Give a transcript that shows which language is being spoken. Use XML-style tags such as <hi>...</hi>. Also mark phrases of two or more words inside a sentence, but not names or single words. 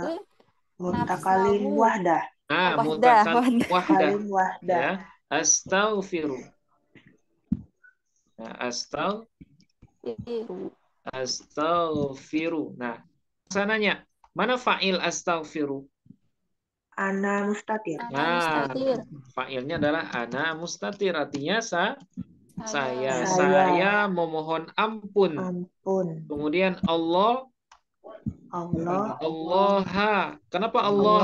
<id>wahdah.</id> <ar>Mutakallim wahdah.</ar> <id>Ya. Astaghfiru. Nah, astaghfiru. Nah, sananya mana fa'il astaghfiru?</id> <ar>Ana mustatir.</ar> <id>Nah, fa'ilnya adalah</id> <ar>ana mustatir.</ar> <id>Artinya saya memohon ampun. Kemudian Allah. Kenapa Allah?</id>